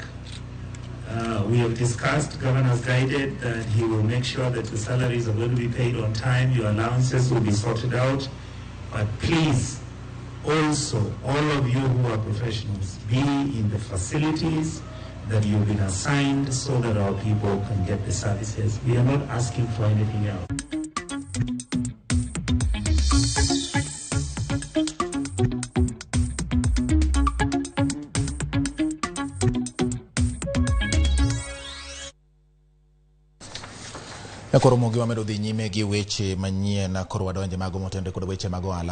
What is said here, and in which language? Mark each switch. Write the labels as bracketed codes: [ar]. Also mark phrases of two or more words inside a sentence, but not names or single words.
[en] We have discussed, Governor has guided that he will make sure that the salaries are going to be paid on time, your allowances will be sorted out. But please, also, all of you who are professionals, be in the facilities that you've been assigned so that our people can get the services. We are not asking for anything else. [luo] Koromogi wamedo dhi nyime gi weche manyien koro wadonje mago motende kod weche mag ohala.